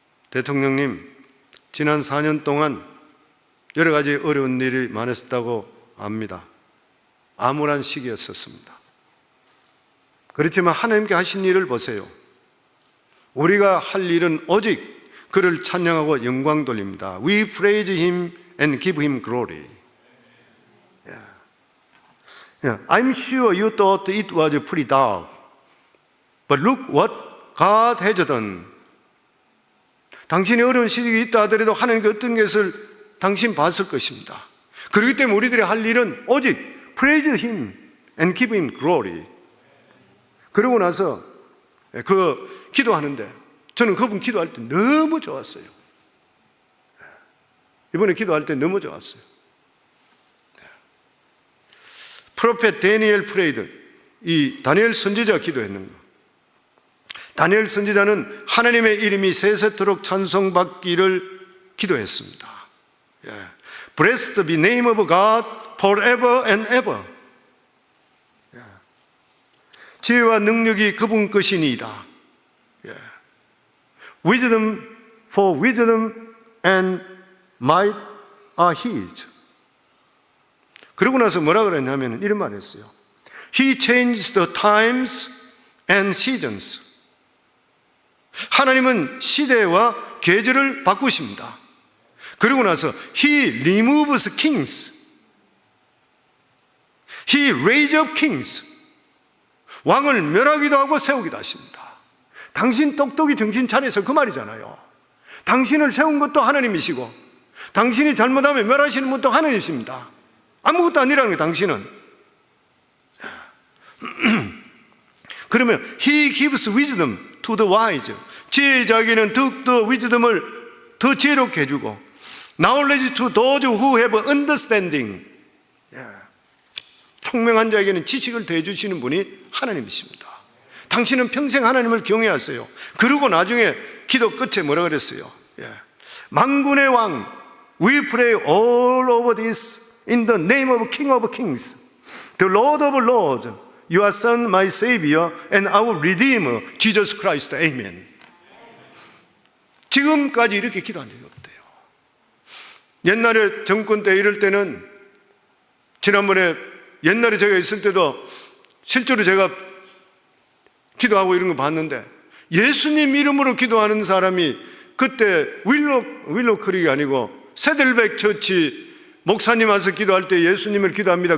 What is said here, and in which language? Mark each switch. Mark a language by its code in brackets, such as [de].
[ko] 대통령님, 지난 4년 동안 여러 가지 어려운 일이 많으셨다고 압니다. 암울한 시기였었습니다. 그렇지만 하나님께 하신 일을 보세요. 우리가 할 일은 오직 그를 찬양하고 영광 돌립니다. [en] We praise Him and give Him glory. I'm sure you thought it was pretty dark, but look what God has done. [ko] 당신이 어려운 시기가 있다 하더라도 하나님께 어떤 것을 당신 봤을 것입니다. 그렇기 때문에 우리들이 할 일은 오직 [en] praise Him and give Him glory. [ko] 그러고 나서 그 기도하는데 저는 그분 기도할 때 너무 좋았어요. 이번에 기도할 때 너무 좋았어요. [en] 프로페트 다니엘 프레이드, [ko] 이 다니엘 선지자가 기도했는 거. 다니엘 선지자는 하나님의 이름이 세세토록 찬송받기를 기도했습니다. [en] Blessed be name of God forever and ever. [ko] 지혜와 능력이 그분 것이니이다. [en] Wisdom for wisdom and might are His. [ko] 그러고 나서 뭐라 그랬냐면 이런 말을 했어요. [en] He changes the times and seasons. [ko] 하나님은 시대와 계절을 바꾸십니다. 그러고 나서 [en] He removes kings He raised up kings. [ko] 왕을 멸하기도 하고 세우기도 하십니다. 당신 똑똑히 정신 차려서 그 말이잖아요. 당신을 세운 것도 하나님이시고 당신이 잘못하면 멸하시는 분도 하나님이십니다. 아무것도 아니라는 거예요, 당신은. 그러면 [en] He gives wisdom to the wise. [ko] 지혜의 자에게는 더욱더 wisdom을 더 지혜롭게 해주고 [en] knowledge to those who have understanding. [ko] 총명한 자에게는 지식을 더해주시는 분이 하나님이십니다. 당신은 평생 하나님을 경외하세요. 그리고 나중에 기도 끝에 뭐라 그랬어요? 만군의 왕, [en] we pray all over this in the name of King of Kings, the Lord of Lords, your Son, my Savior, and our Redeemer, Jesus Christ. Amen. [ko] 지금까지 이렇게 기도한 적이 없대요. 옛날에 정권 때 이럴 때는, 지난번에 옛날에 제가 있을 때도 실제로 제가 기도하고 이런 거 봤는데, 예수님 이름으로 기도하는 사람이 그때 윌로 크릭이 아니고 세들백 처치 목사님 와서 기도할 때 예수님을 기도합니다.